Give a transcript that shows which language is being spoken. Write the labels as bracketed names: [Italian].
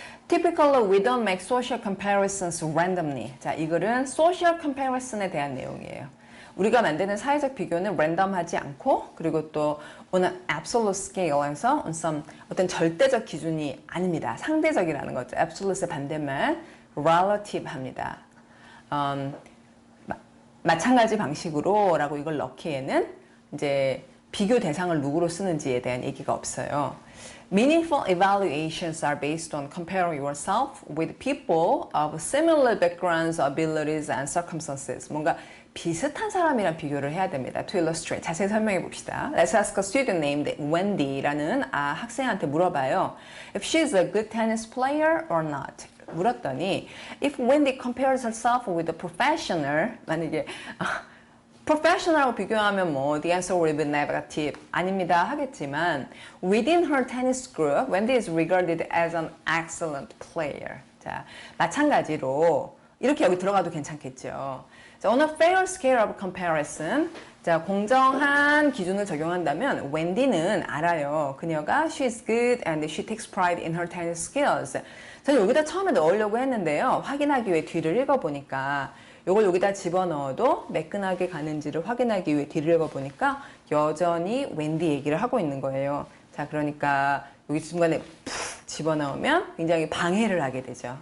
[English] Typically, we don't make social comparisons randomly. [Korean] 자, 이 글은 social comparison에 대한 내용이에요. 우리가 만드는 사회적 비교는 랜덤하지 않고, 그리고 또 on an absolute scale 에서 on some 어떤 절대적 기준이 아닙니다. 상대적이라는 거죠. absolute의 반대말 relative 합니다. 마찬가지 방식으로 라고 이걸 넣기에는 이제 비교 대상을 누구로 쓰는지에 대한 얘기가 없어요. [English] Meaningful evaluations are based on comparing yourself with people of similar backgrounds, abilities, and circumstances. [Korean] 뭔가 비슷한 사람이랑 비교를 해야 됩니다. To illustrate. 자세히 설명해 봅시다. [English] Let's ask a student named Wendy라는 학생한테 물어봐요. If she's a good tennis player or not. 물었더니 if Wendy compares herself with a professional, 만약에 professional하고 비교하면 뭐 the answer will be negative 아닙니다 하겠지만 within her tennis group, Wendy is regarded as an excellent player. [Korean] 자, 마찬가지로 이렇게 여기 들어가도 괜찮겠죠. 자, on a fair scale of comparison, 자, 공정한 기준을 적용한다면 웬디는 알아요. [English] 그녀가 she is good and she takes pride in her tennis skills. [Korean] 저는 여기다 처음에 넣으려고 했는데요. 확인하기 위해 뒤를 읽어보니까 요걸 여기다 집어넣어도 매끈하게 가는지를 확인하기 위해 뒤를 읽어보니까 여전히 웬디 얘기를 하고 있는 거예요. 자, 그러니까 여기 중간에 푹 집어넣으면 굉장히 방해를 하게 되죠.